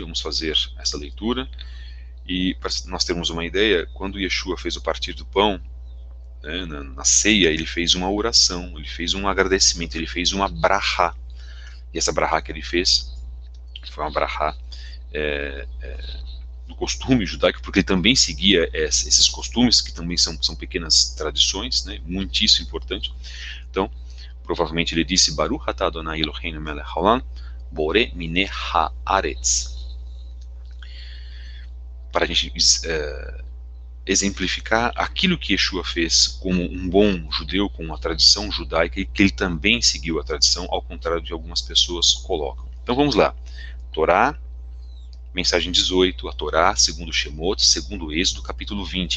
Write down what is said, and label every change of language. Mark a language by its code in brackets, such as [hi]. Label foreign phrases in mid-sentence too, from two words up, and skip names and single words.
[pt] Vamos fazer essa leitura. E para nós termos uma ideia, quando Yeshua fez o partir do pão, né, na ceia, ele fez uma oração, ele fez um agradecimento, ele fez uma brachá. E essa brachá que ele fez foi uma brachá do costume judaico, porque ele também seguia esses costumes, que também são pequenas tradições, né, muitíssimo importante. Então, provavelmente ele disse, [he] ברוך אתה אדוני אלוהינו מלך העולם, בורא מין הארץ. [pt] Para a gente exemplificar aquilo que Yeshua fez como um bom judeu, com a tradição judaica, e que ele também seguiu a tradição, ao contrário de algumas pessoas colocam. Então vamos lá. Torá, mensagem 18, a Torá, segundo Shemot, segundo Êxodo, capítulo 20.